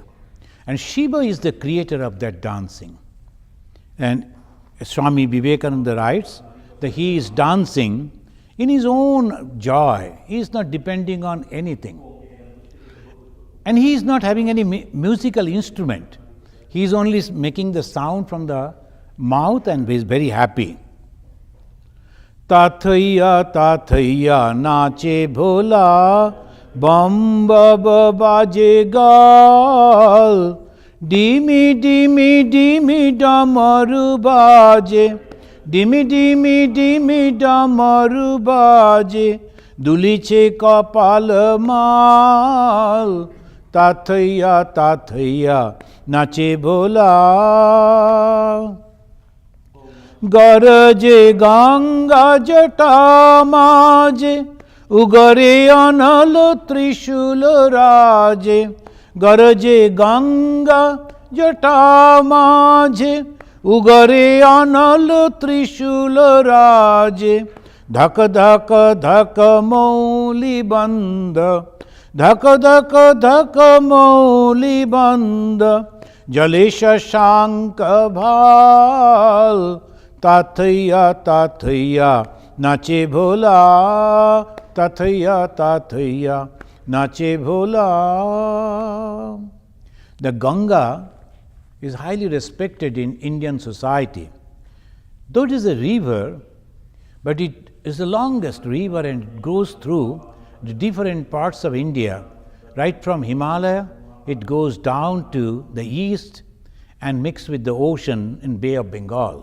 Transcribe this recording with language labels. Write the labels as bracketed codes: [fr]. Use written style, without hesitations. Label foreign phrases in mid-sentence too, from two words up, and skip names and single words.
[en] And Shiva is the creator of that dancing. And Swami Vivekananda writes that he is dancing in his own joy. He is not depending on anything. And he is not having any musical instrument. he is only making the sound from the mouth and he is very happy. [bn] তাথৈ তাথৈ নাচে ভোলা, বম বাবা বাজে গাল, ডিমি ডিমি ডিমি ডমরু বাজে, ডিমি ডিমি ডিমি ডমরু বাজে, দুলিছে কপাল মাল, তাথৈ তাথৈ নাচে ভোলা. গরজে গঙ্গা জটা মাঝে, উগরে অনল ত্রিশূল রাজে, গরজে গঙ্গা জটা মাঝে, উগরে অনল ত্রিশূল রাজে, ধক ধক ধক মৌলি বন্ধ, ধক ধক ধক মৌলি বন্ধ, জ্বলে শশাঙ্ক ভাল, তাথৈ তাথৈ নাচে ভোলা, তাথৈ তাথৈ নাচে ভোলা. [en] The Ganga is highly respected in Indian society. Though it is a river, but it is the longest river and it goes through the different parts of India. Right from Himalaya, it goes down to the east and mixed with the ocean in Bay of Bengal.